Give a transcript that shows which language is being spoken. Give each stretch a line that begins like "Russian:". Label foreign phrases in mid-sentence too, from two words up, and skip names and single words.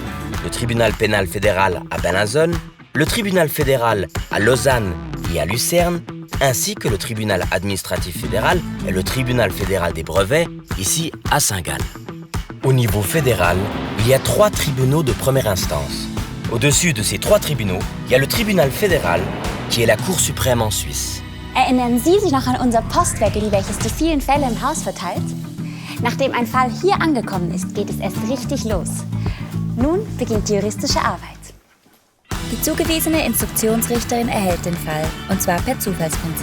French: Le tribunal pénal fédéral à Bellinzone, le tribunal fédéral à Lausanne et à Lucerne, ainsi que le tribunal administratif fédéral et le tribunal fédéral des brevets, ici à Saint-Gall. Au niveau fédéral, il y a 3 tribunaux de première instance. Au-dessus de ces 3 tribunaux, il y a le tribunal fédéral, qui est la Cour suprême en Suisse.
German: Erinnern Sie sich noch an unser Postwägeli, welches die vielen Fälle im Haus verteilt? Nachdem ein Fall hier angekommen ist, geht es erst richtig los. Nun beginnt die juristische Arbeit. Die zugewiesene Instruktionsrichterin erhält den Fall, und zwar per Zufallsprinzip.